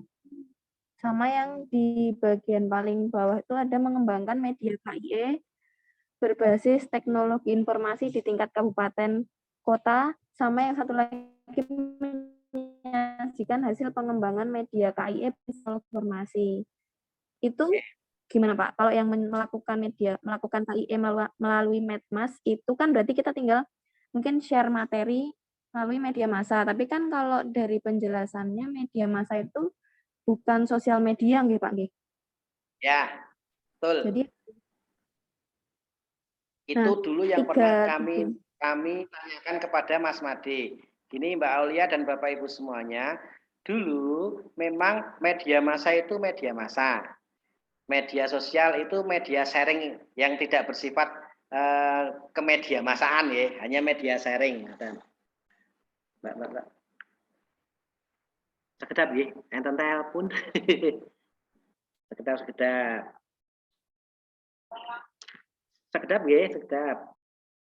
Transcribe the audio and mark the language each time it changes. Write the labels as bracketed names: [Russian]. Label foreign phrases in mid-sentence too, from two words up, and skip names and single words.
[Indonesian] Sama yang di bagian paling bawah itu ada mengembangkan media KIE berbasis teknologi informasi di tingkat kabupaten kota, sama yang satu lagi menyajikan hasil pengembangan media KIE informasi. Itu gimana Pak? Kalau yang melakukan KIE melalui Medmas itu kan berarti kita tinggal mungkin share materi melalui media massa. Tapi kan kalau dari penjelasannya media massa itu bukan sosial media nggih Pak nggih. Ya, betul. Jadi itu dulu yang pernah kami tanyakan kepada Mas Made. Ini Mbak Aulia dan Bapak Ibu semuanya, dulu memang media massa itu media massa. Media sosial itu media sharing yang tidak bersifat kemedia massaan ya, hanya media sharing. Mbak. [Javanese] Sekedap nggih, enten telepon. Sekedap. Sekedap nggih, sekedap.